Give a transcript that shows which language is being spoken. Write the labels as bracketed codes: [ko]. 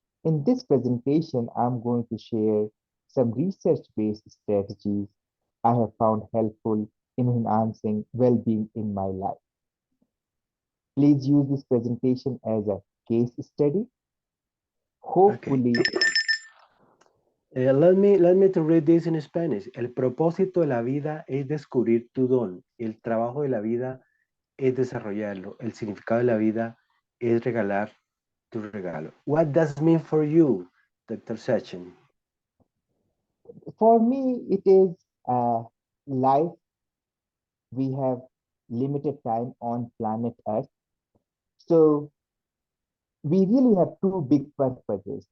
[en] In this presentation, I'm going to share some research-based strategies I have found helpful in enhancing well-being in my life. Please use this presentation as a case study. Okay. Hopefully, Let me to read this in Spanish. [es] El propósito de la vida es descubrir tu don. El trabajo de la vida es desarrollarlo. El significado de la vida es regalar tu regalo. [en] What does mean for you, Dr. Sachin? for me, it is life. We have limited time on planet Earth. So we really have two big purposes.